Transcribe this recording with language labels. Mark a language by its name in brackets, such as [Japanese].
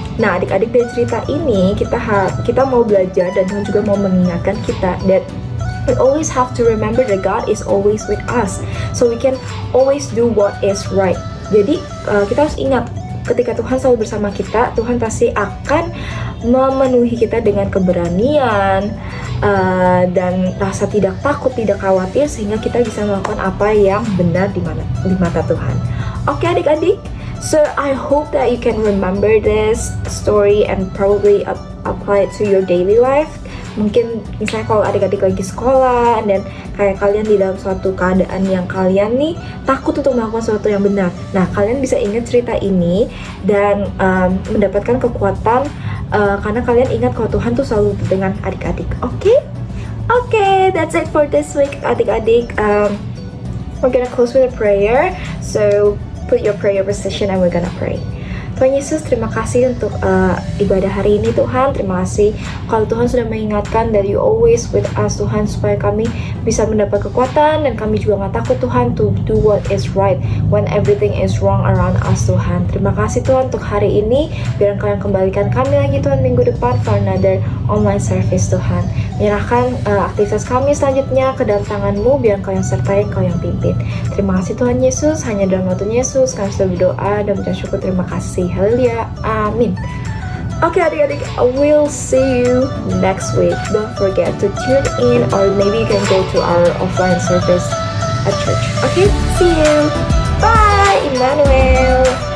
[Indonesian] Nah, adik-adik dari cerita ini kita mau belajar dan Tuhan juga mau mengingatkan kita [English] that we always have to remember that God is always with us, so we can always do what is right. [Indonesian] Jadi kita harus ingat, ketika Tuhan selalu bersama kita, Tuhan pasti akan memenuhi kita dengan keberanian dan rasa tidak takut, tidak khawatir, sehingga kita bisa melakukan apa yang benar di mata Tuhan. [English] Oke, adik-adik, so I hope that you can remember this story and probably apply it to your daily life. [Indonesian] Mungkin misalnya kalau adik-adik lagi sekolah dan kayak kalian di dalam suatu keadaan yang kalian nih takut untuk melakukan sesuatu yang benar. Nah, kalian bisa ingat cerita ini dan mendapatkan kekuatan karena kalian ingat kalau Tuhan tuh selalu dengan adik-adik. [English] Oke, that's it for this week, adik-adik. We're gonna close with a prayer. So put your prayer position and we're gonna pray. [Indonesian] Tuhan Yesus, terima kasih untuk ibadah hari ini Tuhan. Terima kasih kalau Tuhan sudah mengingatkan [English] that you always with us [Indonesian] Tuhan, supaya kami bisa mendapat kekuatan dan kami juga gak takut Tuhan [English] to do what is right when everything is wrong around us [Indonesian] Tuhan. Terima kasih Tuhan untuk hari ini. Biar Engkau yang kembalikan kami lagi Tuhan minggu depan [English] for another online service [Indonesian] Tuhan. Menyerahkan aktivitas kami selanjutnya ke dalam tangan-Mu, biar Engkau yang sertai, Engkau yang pimpin. Terima kasih Tuhan Yesus. Hanya dalam waktu Yesus kami sudah berdoa dan bersyukur. Terima kasih. Haleluya, amin. [English] Oke, adik-adik, we'll see you next week. Don't forget to tune in, or maybe you can go to our offline service at church. Okay, see you. Bye, Emmanuel.